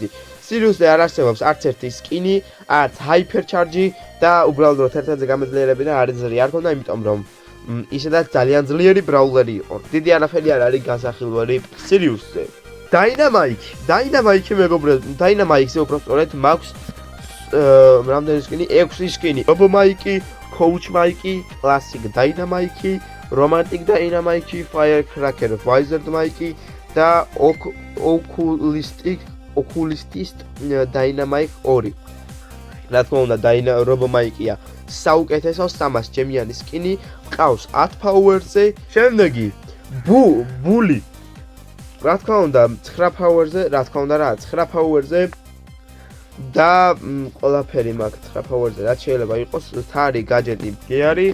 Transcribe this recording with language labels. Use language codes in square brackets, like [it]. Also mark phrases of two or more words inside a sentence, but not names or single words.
[ka] Sirius-ზე არ არსებობს არც ერთი სკინი, არც [en] hyper charge [ka] და უბრალოდ ერთ-ერთზე გამეძლიერებინა არის ძლიერი არ ქონდა, იმიტომ რომ ისედაც ძალიან ძლიერი ბრაულერი იყო. დიდი არაფერი არ არის განსახილველი Sirius-ზე. Dynamite მეგობრებო, Dynamite-ზე უბრალოდ მაქვს რამდენი სკინი? 6 სკინი. Robo Mike, Coach Mike, Classic Dynamite, Romantic Dynamite, Firecracker, Wizard Mike და Oculist Dynamite 2. რა თქმა უნდა, Robo Mike-ია საუკეთესო 300 ჯემიანი სკინი, ყავს 10 power-ზე. შემდეგი Bully. რა თქმა უნდა 9 power-ზე, რა თქმა უნდა რა 9 power-ზე და ყველაფერი მაქვს 9 power-ზე, რაც შეიძლება იყოს თარი, გაჯეტი, გეარი.